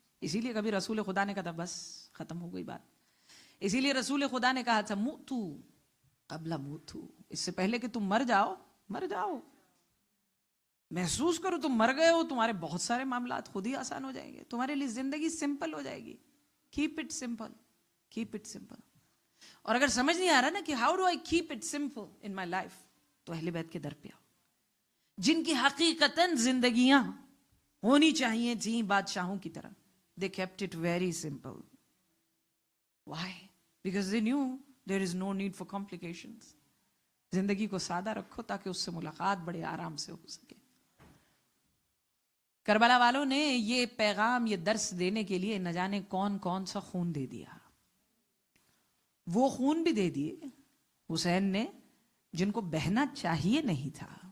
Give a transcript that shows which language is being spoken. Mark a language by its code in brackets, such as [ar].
[ur] اسی لیے کبھی رسول خدا نے کہا تھا بس ختم ہو گئی بات. اسی لیے رسول خدا نے کہا تھا [ar] موتو قبل موتو, [ur] اس سے پہلے کہ تم مر جاؤ, مر جاؤ, محسوس کرو تم مر گئے ہو, تمہارے بہت سارے معاملات خود ہی آسان ہو جائیں گے, تمہارے لیے زندگی سمپل ہو جائے گی. [en] Keep it simple, keep it simple. [ur] اور اگر سمجھ نہیں آ رہا نا کہ [en] how do I keep it simple in my life, [ur] تو اہل بیت کے در پہ آؤ, جن کی حقیقتاً زندگیاں ہونی چاہیے تھیں بادشاہوں کی طرح. [en] They kept it very simple. Why? Because they knew there is no need for complications. [ur] زندگی کو سادہ رکھو تاکہ اس سے ملاقات بڑے آرام سے ہو سکے. کربلا والوں نے یہ پیغام, یہ درس دینے کے لیے نہ جانے کون کون سا خون دے دیا. وہ خون بھی دے دیے حسین نے جن کو بہنا چاہیے نہیں تھا.